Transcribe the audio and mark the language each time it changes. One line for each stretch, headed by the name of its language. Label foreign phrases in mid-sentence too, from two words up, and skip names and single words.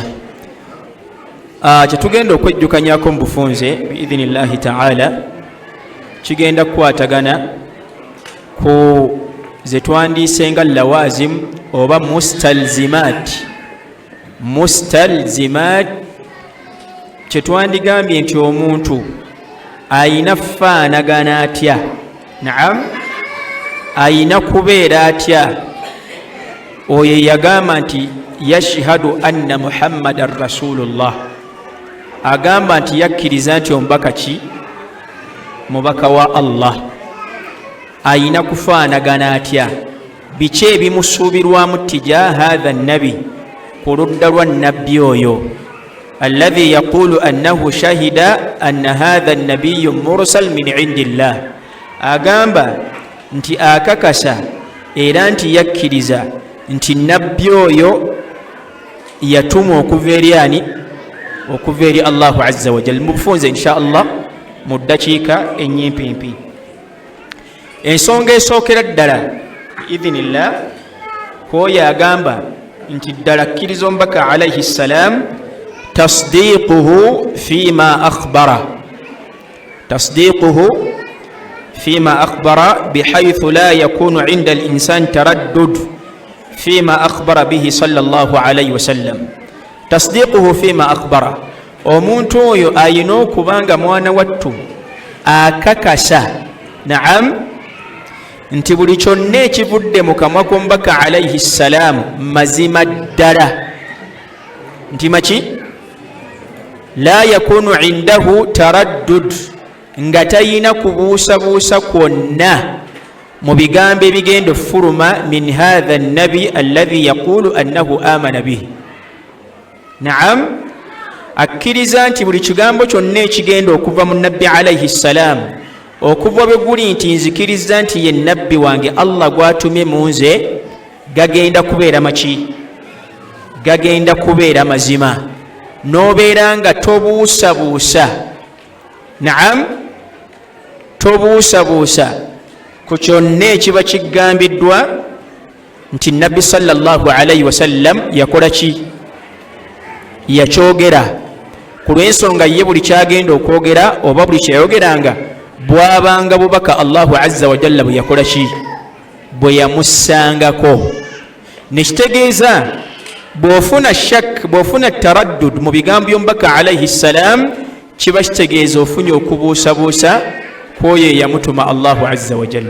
Ganda: Kyetugenda okwejjukanyako mu bufunze
Arabic: بإذن الله تعالى
Ganda: kigenda kukwatagana ku zetwandiise nga lawazim oba mustalzimat kyetwandigambye nti omuntu ayina faanagana atya, naam, ayina kubeera atya. Oyo yagamba nti
Arabic: يشهد أن محمدا رسول الله,
Ganda: agamba nti yakkiriza nti omubaka ki? Mubaka wa Allah. Ayina kufaanagana atya? Biki ebimusuubirwamu
Arabic: تجاه هذا النبي,
Ganda: ku ludda lwa nabbi oyo
Arabic: الذي يقول أنه شهد أن هذا نبي مرسل من عند الله,
Ganda: agamba nti akakasa era nti yakkiriza nti nabbi oyo yatumwa okuva eri ani? Okuva eri
Arabic: الله عز وجل.
Ganda: Mubufunze
Arabic: إن شاء الله
Ganda: mu ddakiika enyimpimpi. Ensonga esookera ddala biidhinillah, kwoyo agamba nti ddala kkiriza omubaka
Arabic: عليه السلام تصديقه فيما أخبر بحيث لا يكون عند الإنسان تردد فيما أخبر به صلى الله عليه وسلم. تصديقه فيما أخبر,
Ganda: omuntu oyo ayina okubanga mwana wattu akakasa, naam, nti buli kyonna ekivudde mu kamwa k'omubaka
Arabic: عليه السلام
Ganda: mazima ddala. Nti maki?
Arabic: لا يكون عنده تردد,
Ganda: nga tayina kubuusabuusa kwonna mu bigambo ebigenda ofuluma
Arabic: من هذا النبي الذي يقول أنه آمن به.
Ganda: Naam, akkiriza nti buli kigambo kyonna ekigenda okuva mu nabbi
Arabic: عليه السلام
Ganda: okuva bwe guli nti nzikiriza nti ye nabbi wange Allah gwatumye mu nze, gagenda kubeera maki? Gagenda kubeera mazima, n'obeera nga tobuusabuusa. Naam, tobuusabuusa ku kyonna ekiba kigambiddwa nti nabbi
Arabic: صلى الله عليه وسلم
Ganda: yakola ki? Yakyogera. Ku lw'ensonga ye buli kyagenda okwogera oba buli kyeyayogeranga bwabanga bubaka
Arabic: الله عز وجل
Ganda: bwe yakola ki? Bwe yamussangako. Nekitegeeza bw'ofuna shak, bw'ofuna taraddud mu bigambo by'omubaka
Arabic: عليه السلام,
Ganda: kiba kitegeeza ofunye okubuusabuusa kwoyo eyamutuma
Arabic: الله عز وجل.